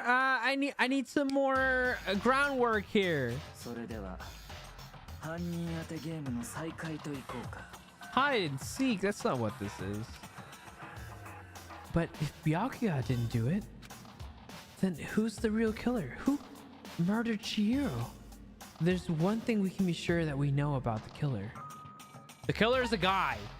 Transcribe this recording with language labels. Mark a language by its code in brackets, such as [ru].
[en] I need some more groundwork here. [ja] それでは犯人当てゲームの再開といこうか。 [en] Hide and seek. That's not what this is. But if Byakuya didn't do it, then who's the real killer? Who murdered Chihiro? There's one thing we can be sure that we know about the killer. The killer is a guy.